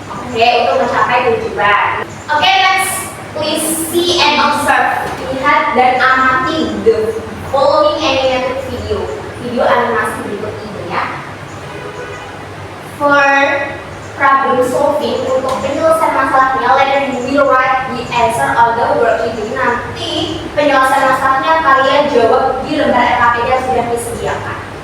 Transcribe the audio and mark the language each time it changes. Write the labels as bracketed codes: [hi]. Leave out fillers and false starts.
[id] Okay, untuk mencapai tujuan. [en] Okay, let's please see and observe. [id] Lihat dan amati [en] the following animated video. [id] Video animasi berikut ini ya. [en] For problem solving, [id] untuk penyelesaian masalahnya, [en] later you will write the answer on the worksheet. [id] Jadi nanti penyelesaian masalahnya kalian jawab di lembar LKPD yang sudah disediakan.